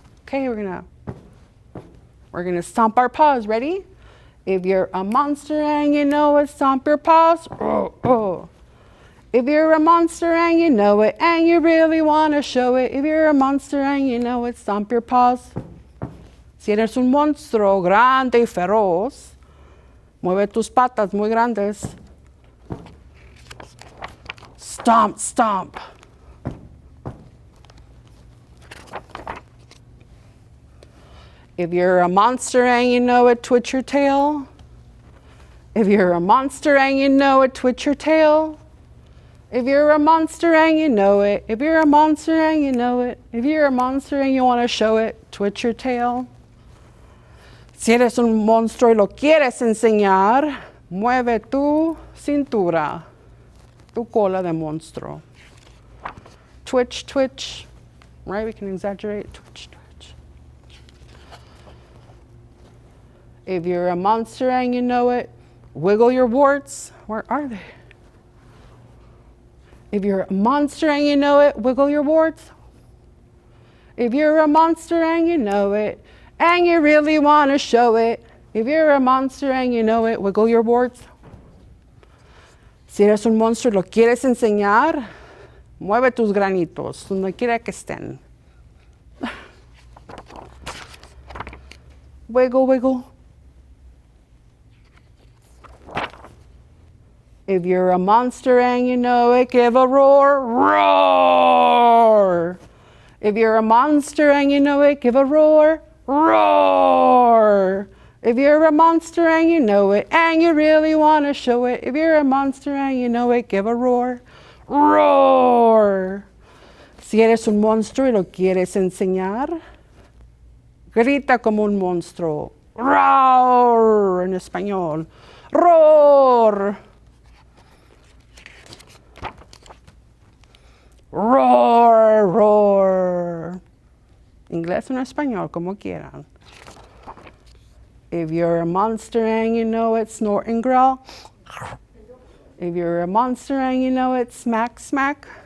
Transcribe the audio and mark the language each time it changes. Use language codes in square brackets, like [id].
[en] Okay, we're gonna stomp our paws. Ready? If you're a monster and you know it, stomp your paws. Oh, oh. If you're a monster and you know it, and you really want to show it, if you're a monster and you know it, stomp your paws. [es] Si eres un monstruo grande y feroz, mueve tus patas muy grandes. [en] Stomp, stomp. If you're a monster and you know it, twitch your tail. If you're a monster and you know it, twitch your tail. If you're a monster and you know it, if you're a monster and you know it, if you're a monster and you want to show it, twitch your tail. [es] Si eres un monstruo y lo quieres enseñar, mueve tu cintura, tu cola de monstruo. [en] Twitch, twitch, right? We can exaggerate. Twitch, twitch. If you're a monster and you know it, wiggle your warts. Where are they? If you're a monster and you know it, wiggle your warts. If you're a monster and you know it, and you really want to show it, if you're a monster and you know it, wiggle your warts. [es] Si eres un monstruo y lo quieres enseñar, mueve tus granitos, donde quiera que estén. [en] Wiggle, wiggle. If you're a monster and you know it, give a roar, roar. If you're a monster and you know it, give a roar, roar. If you're a monster and you know it, and you really want to show it, if you're a monster and you know it, give a roar, roar. [es] Si eres un monstruo y lo quieres enseñar, grita como un monstruo, roar en español, roar. Roar, roar. Inglés o en español, como quieran. [en] If you're a monster and you know it, snort and growl. If you're a monster and you know it, smack, smack.